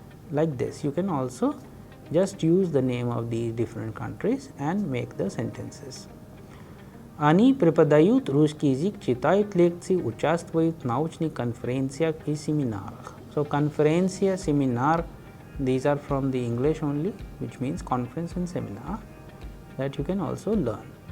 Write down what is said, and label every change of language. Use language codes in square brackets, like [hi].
[en] Like this, you can also just use the name of these different countries and make the sentences. [ru] Они преподают русский язык, читают лекции, участвуют в научных конференциях и семинарах. [en] So конференция, семинар, these are from the English only, which means conference and seminar, that you can also learn.